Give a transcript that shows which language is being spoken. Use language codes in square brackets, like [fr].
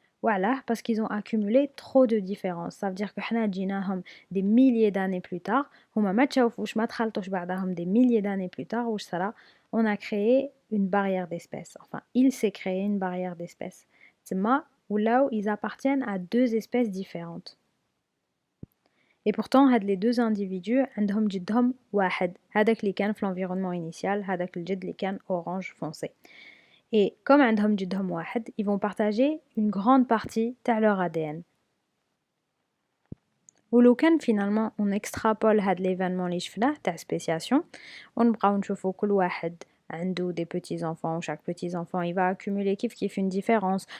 [ar] وعلاه [fr] parce qu'ils ont accumulé trop de différences. Ça veut dire que [ar] حنا جيناهم [fr] des milliers d'années plus tard [ar] هما ما تشوفوش ما تخلطوش بعضهم [fr] des milliers d'années plus tard [ar] واش صرا [fr] on a créé une barrière d'espèces. Enfin, il s'est créé une barrière d'espèces. [ar] تما ولاو [fr] ils appartiennent à deux espèces différentes. Et pourtant [ar] هاد [fr] les deux individus [ar] عندهم جدهم واحد هذاك اللي كان في [fr] l'environnement initial [ar] هذاك الجد اللي كان [fr] orange foncé. Et comme [ar] عندهم جدهم واحد [fr] ils vont partager une grande partie [ar] تاع [fr] leur ADN. [ar] ولو كان [fr] finalement on extrapole [ar] هاد [fr] l'événement [ar] اللي شفناه تاع [fr] spéciation [ar] ونبقاو نشوفو كل واحد عنده [fr] des petits enfants ou chaque petit enfant il va accumuler [ar] كيف [fr] une différence.